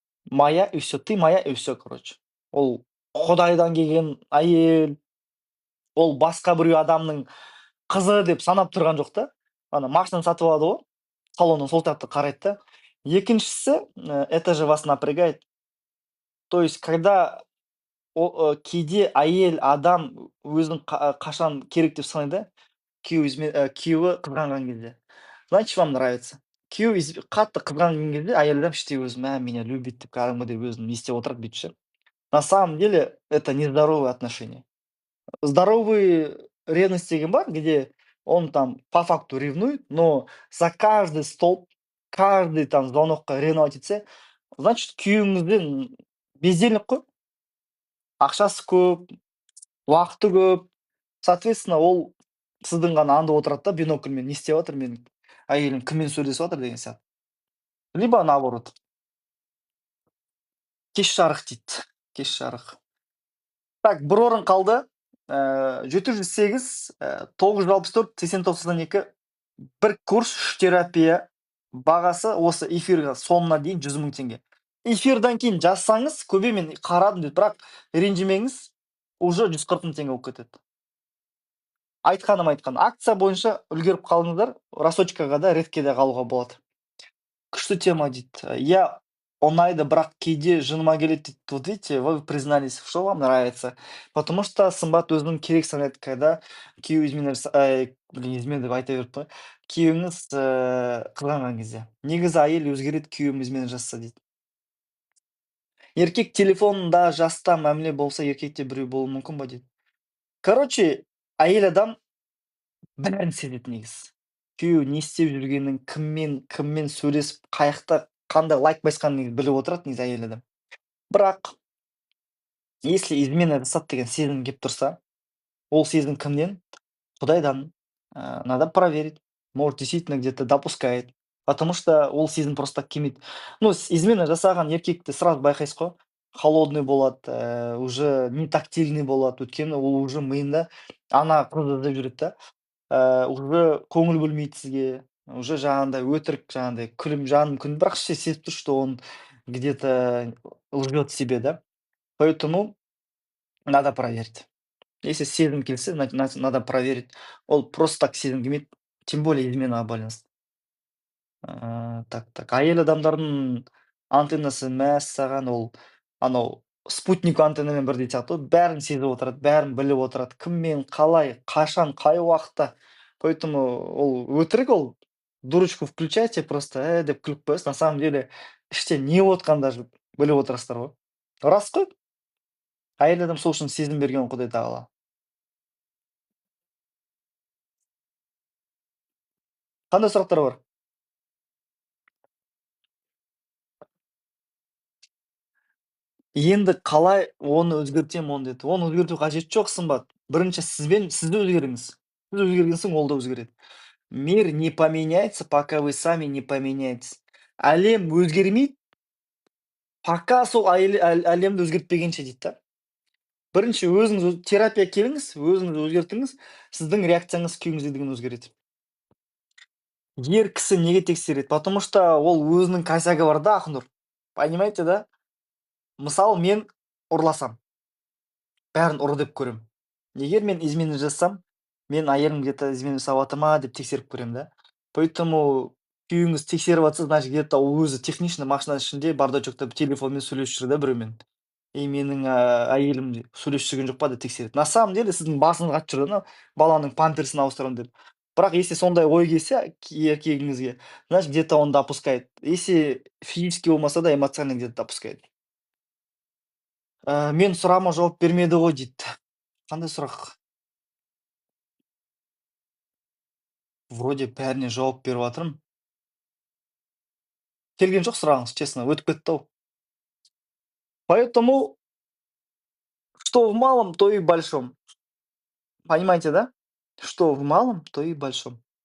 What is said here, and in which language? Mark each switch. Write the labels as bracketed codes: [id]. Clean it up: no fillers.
[ru] моя и все, ты моя и все, короче. [kk] Ол Құдайдан келген әйел, ол басқа біреу адамның қызы деп санап тұрған жоқ та. Ана машинаны сатып алады ғой, салоннан сол жақты қарайды да. Екіншісі, [ru] это же вас напрягает. То есть когда [kk] кейде әйел адам өзін қашан керек деп санайды, күйеуі қызғанған кезде. [ru] Значит, вам нравится. [kk] Күйеуі қатты қызғанған кезде әйел адам іштей өзі, [ru] меня любит [kk] деп кәдімгідей өзін не істеп отырады, бүйтіп ше. [ru] На самом деле это нездоровые отношения. Здоровый ревность [kk] деген бар, [ru] где он там по факту ревнует, но за каждый столб, каждый там звонокқа ревновать етсе, значит, [kk] күйеуіңізбен [ru] бездельник қой. [kk] Ақшасы көп, уақыты көп. [ru] Соответственно, [kk] ол сіздің ғана анда отырады да бинокльмен не істеп жатыр, менің әйелім кіммен сөйлесіп жатыр деген сияқты. [ru] Либо наоборот, [kk] кеш жарық дейді. Кеш жарық. [ru] Так, [kk] бір орын қалды. 708, 964, 89. Бір курс, 3 терапия. Бағасы осы эфирға соңына дейін 100.000 теңге. Эфирдан кейін жазсаңыз, көбе мен қарадым дейді, бірақ ренжімеңіз, уже 140.000 теңге болып кетеді. Айтқаным айтқан. Акция бойынша үлгеріп қалыңыздар, рассрочкаға да, редкеде қалуға болады. Күшті тема дейді. Я ұнайды, бірақ кейде жыныма келеді дейді. [ru] Вот видите, вы признались, что вам нравится. Потому что [kk] сымбат өзінің керек санайды, [ru] когда [kk] күйеуі измена деп айта беріп қой. Күйеуіңіз қызғанған кезде. Негізі әйел өзгереді, күйеуім измена жасаса дейді. Еркек телефонында жаста мәміле болса, еркекте біреу болуы мүмкін ба дейді. Короче, әйел адам бәрін сезеді негізі. Күйеуі не істеп жүргенін, кіммен сөйлесіп, қандай лайк басқанын негізі біліп отырады негізі әйел адам. Бірақ [ru] если [kk] измена жасады деген сезім келіп тұрса, ол сезім кімнен? Құдайдан. [ru] Надо проверить. Может, действительно где-то допускает. Потому что [kk] ол сезім [ru] просто так [kk] келмейді. [ru] Ну, [kk] измена жасаған еркекті [ru] сразу [kk] байқайсыз ғой. [ru] Холодный [kk] болады, [ru] уже не тактильный болады. [kk] Өйткені ол уже миында ана қызды іздеп жүреді да. Уже көңіл бөлмейді сізге. Уже жаңағындай өтірік, жаңағындай жаным күлім, бірақ іште сезіп тұр, [ru] что он где-то лжет себе, да. Поэтому надо проверить. Если [kk] сезім келсе, [ru] надо проверить. [kk] Ол [ru] просто так [kk] сезім келмейді, [ru] тем более [kk] изменаға байланысты. [ru] Так, [kk] әйел адамдардың антеннасы мәссаған, ол анау спутник антеннамен бірдей сияқты ғой, бәрін сезіп отырады, бәрін біліп отырады, кіммен, қалай, қашан, қай уақытта. [ru] Поэтому [kk] ол өтірік, ол [ru] дурочку включайте просто, [kk] деп күліп қоясыз. [ru] На самом деле [kk] іште не болып [ru] даже [kk] біліп отырасыздар ғой. Рас қой, әйел адам сол үшін сезім берген Құдай тағала. Қандай сұрақтар бар? Енді қалай оны өзгертемін оны деді. Оны өзгерту қажеті жоқ, сымбат. Бірінші сізді өзгеріңіз. Сіз өзгерген соң ол да өзгереді. [ru] Мир не поменяется, пока вы сами не поменяетесь. [kk] Әлем өзгермейді, [ru] пока [kk] сол әлемді өзгертпегенше дейді да. Бірінші өзіңіз терапия келіңіз, өзіңізді өзгертіңіз, сіздің реакцияңыз күйіңізге деген өзгереді. Ер кісі неге тексереді? [ru] Потому что [kk] ол өзінің косягі бар да, Ақнұр. [ru] Понимаете, да? [kk] Мысалы, мен ұрласам, бәрін ұры деп көремін. Егер мен измена жасасам, мен әйелім [ru] где-то [kk] измена жасап жатыр ма деп тексеріп көремін да. [ru] Поэтому [kk] күйеуіңіз тексеріп жатса, [ru] значит, где-то [kk] ол өзі [ru] технично [kk] машинаның ішінде бардачокта телефонмен сөйлесіп жүр да біреумен. И менің әйелім сөйлесіп жүрген жоқ па деп тексереді. [ru] На самом деле [kk] сіздің басыңыз қатып жүр да, баланың памперсін ауыстырамын деп. Бірақ [ru] если [kk] сондай ой келсе еркегіңізге, [ru] значит, где-то он допускает. Если физически [kk] болмаса да, [ru] эмоционально где-то допускает. [kk] Мен сұрағыма жауап бермеді ғой дейді. Қандай сұрақ? [ru] Вроде [kk] бәріне жауап беріп жатырмын. Келген жоқ сұрағыңыз, [ru] честно, [kk] өтіп кетті-ау. [ru] Поэтому что в малом, то и в большом. Понимаете, да? Что в малом, то и в большом.